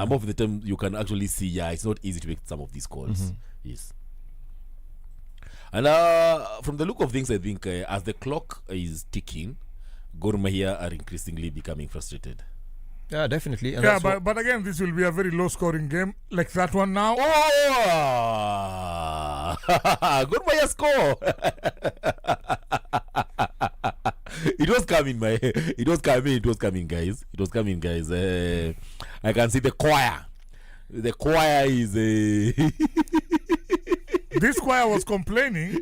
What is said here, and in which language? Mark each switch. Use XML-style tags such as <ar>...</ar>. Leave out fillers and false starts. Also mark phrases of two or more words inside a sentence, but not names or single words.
<en>And most of the time you can actually see, it's not easy to make some of these calls. Yes. And from the look of things, I think as the clock is ticking, Gor Mahia are increasingly becoming frustrated. Yeah, definitely. And but again, this will be a very low-scoring game, like that one now. Oh! Gor Mahia score! It was coming, guys. I can see the choir. The choir is This choir was complaining.</en>